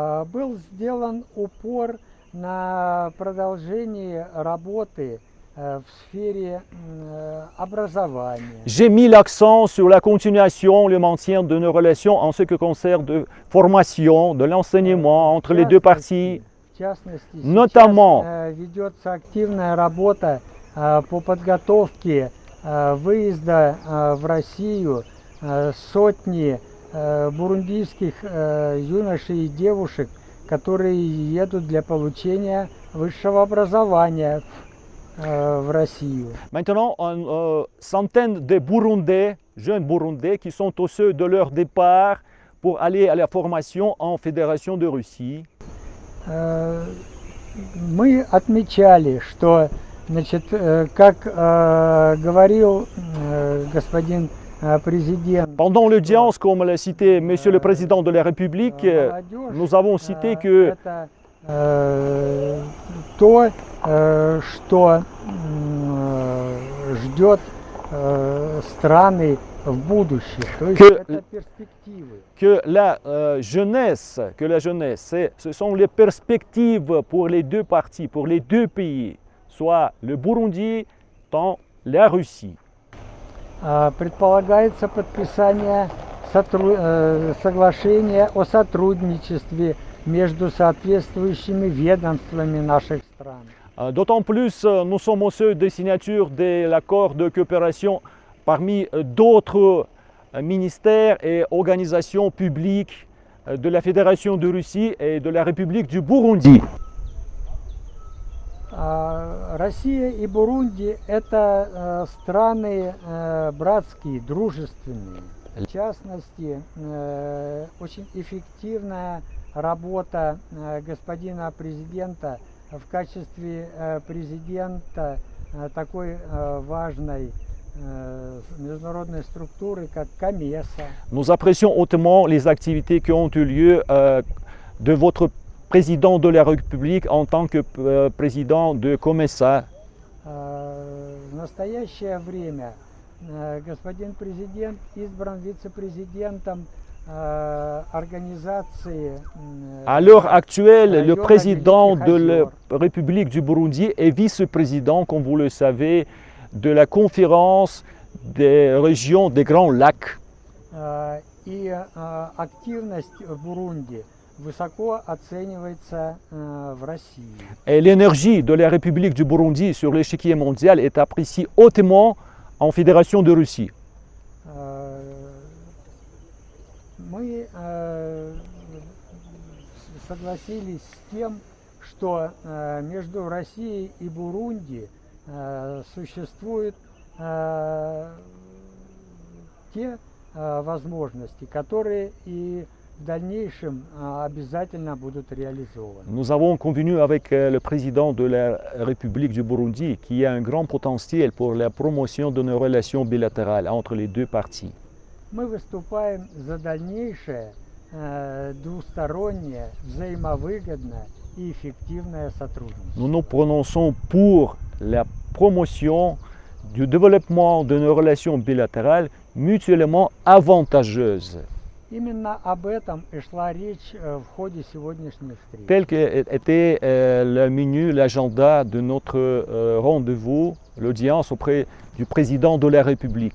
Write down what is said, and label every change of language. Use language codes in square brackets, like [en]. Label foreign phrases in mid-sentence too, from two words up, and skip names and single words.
[fr] J'ai mis l'accent sur la continuation, le maintien de nos relations en ce qui concerne de formation, de l'enseignement entre les deux parties, notamment [ru] выезда в Россию сотни бурундийских юношей и девушек, которые едут для получения высшего образования в Россию. [fr] Maintenant, centaines de Burundais, jeunes Burundais, qui sont au seuil de leur départ pour aller à la formation en Fédération de Russie. [ru] Мы отмечали, что Значит, как говорил господин президент. [fr] Pendant l'audience, comme l'a cité Monsieur le Président de la République, nous avons cité que [ru] то, что ждет страны в будущем, то есть это перспективы. [fr] Que la jeunesse, ce sont les perspectives pour les deux parties, pour les deux pays, soit le Burundi, tant la Russie. [ru] Предполагается подписание соглашения о сотрудничестве между соответствующими ведомствами наших стран. [fr] D'autant plus, nous sommes au seuil de signature de l'accord de coopération parmi d'autres ministères et organisations publiques de la Fédération de Russie et de la République du Burundi. [ru] Россия и Бурунди – это страны братские, дружественные. В частности, очень эффективная работа господина президента в качестве президента такой важной международной структуры, как COMESA. [fr] Nous apprécions hautement les activités qui ont eu lieu de votre président de la République en tant que président de COMESA. [ru] В настоящее время господин президент избран вице-президентом организации. [fr] À l'heure actuelle, le président de la République du Burundi est vice-président, comme vous le savez, de la conférence des régions des Grands Lacs. [ru] И активность в Бурунди высоко оценивается в России. [fr] Et l'énergie de la République du Burundi sur l'échiquier mondial est appréciée hautement en Fédération de Russie. [ru] Мы согласились с тем, что между Россией и Бурунди существуют те возможности, которые и в дальнейшем обязательно будут реализованы. [fr] Nous avons convenu avec le président de la République du Burundi qu'il y a un grand potentiel pour la promotion de nos relations bilatérales entre les deux parties. [ru] Мы выступаем за дальнейшее двустороннее, взаимовыгодное и эффективное сотрудничество. [fr] Nous nous prononçons pour la promotion du développement de nos relations bilatérales mutuellement avantageuses. [ru] Именно об этом и шла речь в ходе сегодняшней встречи. [fr] Tel qu'était le menu, l'agenda de notre rendez-vous, l'audience auprès du président de la République.